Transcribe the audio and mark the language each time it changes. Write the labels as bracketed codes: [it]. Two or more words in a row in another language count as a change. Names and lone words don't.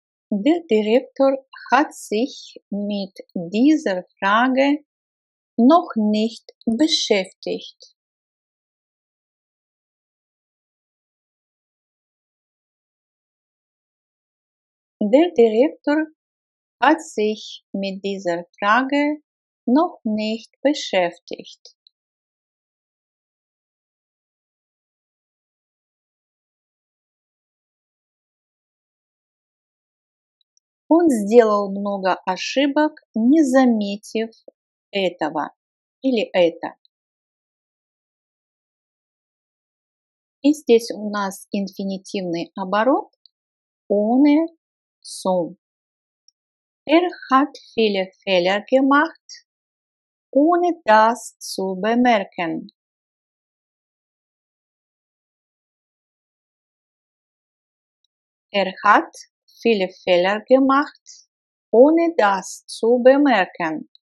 [de] Der Direktor hat sich mit dieser Frage noch nicht beschäftigt. Der Direktor hat sich mit dieser Frage noch nicht beschäftigt. [ru] Он сделал много ошибок, не заметив этого или это. И здесь у нас инфинитивный оборот [de] ohne so. Er hat viele Fehler gemacht, ohne das zu bemerken. Er hat viele Fehler gemacht, ohne das zu bemerken.